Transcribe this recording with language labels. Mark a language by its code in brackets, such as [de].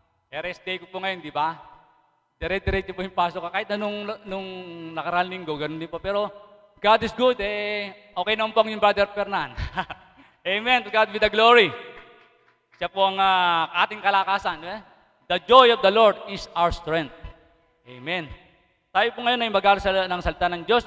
[tl] Rest day ko po ngayon, di ba? Dire-diretso po yung pasok ka. Kahit na nung nakaraan linggo, ganun din po. Pero [en] God is good, [tl] okay naman po yung [en] Brother Fernan. Amen. To God be the glory. [tl] Siya po ang ating kalakasan. [en] The joy of the Lord is our strength. Amen. [tl] Tayo po ngayon ay mag-aaral ng salita ng Diyos.